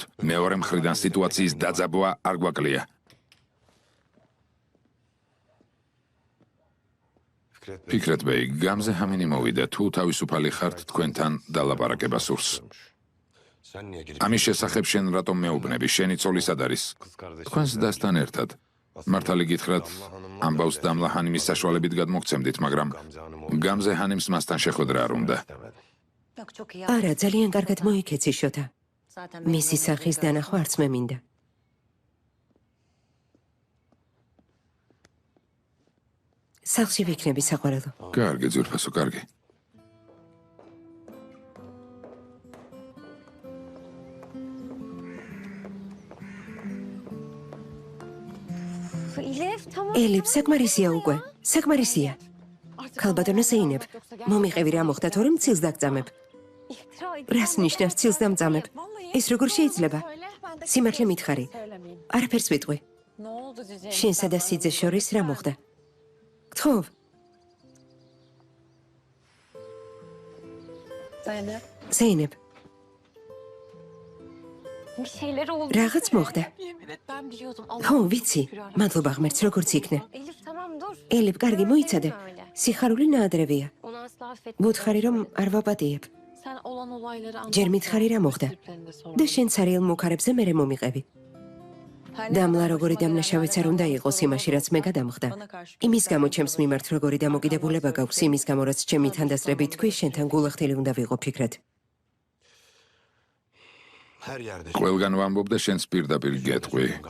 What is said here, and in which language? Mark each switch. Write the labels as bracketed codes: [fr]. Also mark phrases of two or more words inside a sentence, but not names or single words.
[ka] მეორე მხრიდან სიტუაციის დაძაბვა არ გვაკლია. ფიქრეთ ბეი, გამზე ჰამინი მოვიდა, თუ თავისუფალი ხართ თქვენთან დალაპარაკება სურს. ამის შესახებ შენ რატომ მეუბნები, შენი ცოლი სად არის? თქვენს დასთან ერთად. მართალი გითხრათ, ამბავს დამლა ჰანიმის საშუალებით გადმოგცემდით, მაგრამ გამზე ჰანიმს მასთან შეხვედრა არ უნდა. [tr] Yok çok iyi. [ka] არა, ძალიან კარგად მოიქეცი შოთა. [tr] Zaten [ka] მისი სახის დანახვა არც მე მინდა. სახლში ვიქნები საყვარელო. კარგი, ძვირფასო, კარგი. [tr] İlef tamam. [ka] ელიფ, საკმარისია უკვე. საკმარისია. ქალბატონო ზეინებ, მომიყევი რა მოხდა თორემ ცილს დაგწამებ. [tr] İftira [ka] რას ნიშნავს ცილს დამწამებ? ეს როგორ შეიძლება? სიმართლე მითხარი. არაფერს ვიტყვი. [tr] Ne oldu Cici? [ka] შენსა და სიძეს შორის რა მოხდა? გთხოვ, Zeynep. ზეინებ, [tr] bir şeyler oldu. [ka] რაღაც მოხდა. [tr] Yemin et ben biliyordum. Allah. [ka] ხო, ვიცი. მადლობა ღმერთს, როგორც იქნე. [tr] Elif tamam dur. [ka] ელიფ, კარგი მოიცადე. სიხარული ნაადრევია. [tr] Onu asla affetmem. [ka] ვუთხარი რომ არ ვაპატიებ. [tr] Sen olan olayları anlat. [ka] ჯერ მითხარი რა მოხდა. და შენ ცარიელ მუქარებზე მერე მომიყევი. დამლა როგორი დამნაშავეც არ უნდა იყოს იმაში, რაც მე გადამხდა. იმის გამო ჩემს მიმართ როგორი დამოკიდებულება გაქვს, იმის გამო რაც ჩემი თანდასწრებით თქვი, შენთან გულახდელი უნდა ვიყო ფიქრად. ყველგან ვამბობ და შენს პირდაპირ გეტყვი.